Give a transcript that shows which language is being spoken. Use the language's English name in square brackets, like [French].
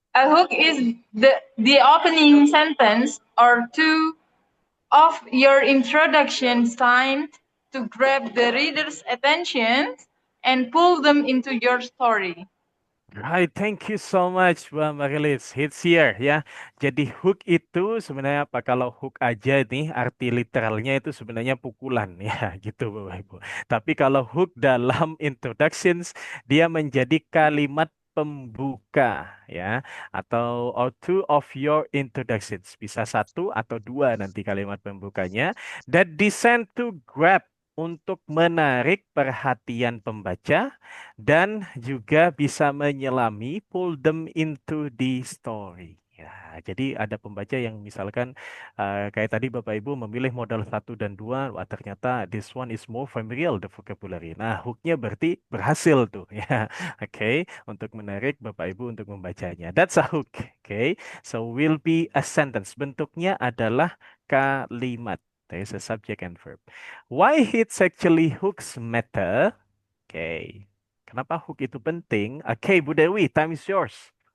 [English] A hook is the opening sentence or two of your introduction designed to grab the reader's attention and pull them into your story. Right, thank you so much, Bu Marilis. Hits here ya. [Indonesian] Jadi hook itu sebenarnya apa? Kalau hook aja nih, arti literalnya itu sebenarnya pukulan ya, gitu Bapak Ibu. Tapi kalau hook dalam introductions, dia menjadi kalimat pembuka ya, atau [English] or two of your introductions. [Indonesian] Bisa satu atau dua nanti kalimat pembukanya. [English] That designed to grab [Indonesian] untuk menarik perhatian pembaca dan juga bisa menyelami, [English] pull them into the story. [Indonesian] Ya, jadi ada pembaca yang misalkan kayak tadi Bapak Ibu memilih modal satu dan dua, wah ternyata [English] this one is more familiar the vocabulary. [Indonesian] Nah, hooknya berarti berhasil tuh ya. Oke, untuk menarik Bapak Ibu untuk membacanya. [English] That's a hook. Oke, so will be a sentence. [Indonesian] Bentuknya adalah kalimat. [English] There is a subject and verb. Why it's actually hooks matter? Oke. [Indonesian] Kenapa hook itu penting? Oke, Bu Dewi, [English] time is yours.